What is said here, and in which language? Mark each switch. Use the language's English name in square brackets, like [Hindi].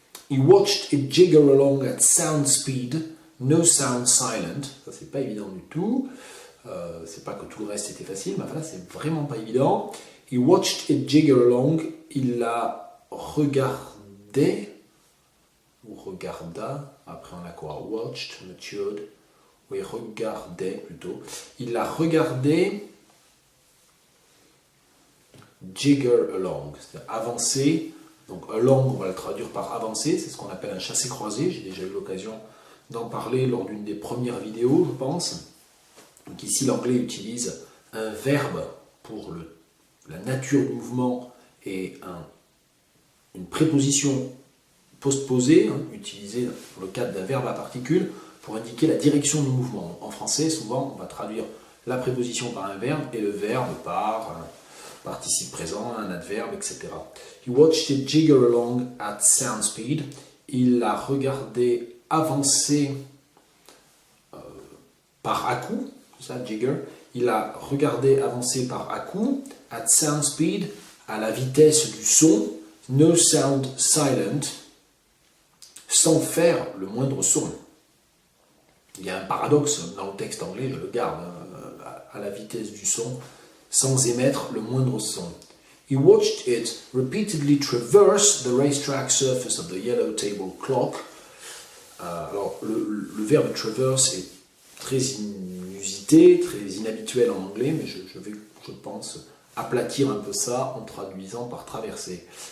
[English] He watched it jigger along at sound speed, no sound silent. [French] Ça, c'est pas évident du tout. C'est pas que tout le reste était facile, mais enfin, c'est vraiment pas évident. [English] He watched it jigger along. [French] Il la regardait, ou regarda. Après, on a quoi? Watched, matured. Oui, regardait plutôt. Il la regardait jigger along, c'est-à-dire avancer. Donc along, on va le traduire par avancer, c'est ce qu'on appelle un chassé-croisé. J'ai déjà eu l'occasion d'en parler lors d'une des premières vidéos, je pense. Donc ici, l'anglais utilise un verbe pour la nature du mouvement et une préposition postposée, utilisée dans le cadre d'un verbe à particules, pour indiquer la direction du mouvement. En français, souvent, on va traduire la préposition par un verbe et le verbe par un participe présent, un adverbe, etc. [English] He watched it jigger along at sound speed. [French] Il l'a regardé avancer par à-coups, c'est ça, jigger. Il l'a regardé avancer par à-coups, [English] at sound speed, [French] à la vitesse du son, [English] no sound silent, [French] sans faire le moindre son. Il y a un paradoxe dans le texte anglais, je le garde, à la vitesse du son, sans émettre le moindre son. [English] He watched it repeatedly traverse the racetrack surface of the yellow table clock. [French] Alors, le verbe traverse est très inusité, très inhabituel en anglais, mais je vais, je pense, aplatir un peu ça en traduisant par traverser.